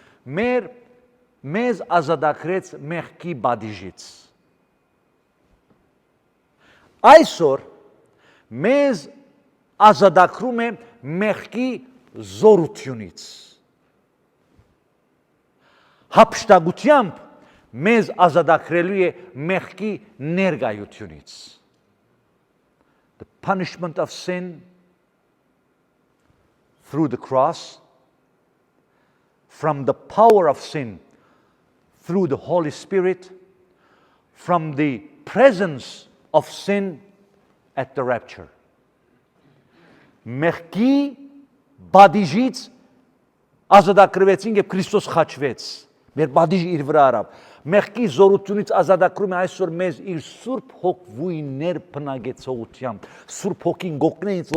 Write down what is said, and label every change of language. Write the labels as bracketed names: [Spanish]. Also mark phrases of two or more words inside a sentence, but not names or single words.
[Armenian] մեզ ազատագրեց մեղքի բադիժից։ Այսօր մեզ ազատագրում է մեղքի զորությունից։ Հափշտակությամբ մեզ ազատագրելու է մեղքի ներկայությունից։ [English] The punishment of sin through the cross, from the power of sin through the Holy Spirit, from the presence of sin at the rapture. [Armenian] Մեղքի բադիժից ազատագրվեցին եւ Քրիստոս խաչվեց։ Մեր բադիժը իր վրա արավ։ Մեղքի զորությունից ազատագրում է այսօր մեզ իր Սուրբ Հոգվույ ներբնագեցողությամբ։ Սուրբ Հոգին գոկնե ինձ,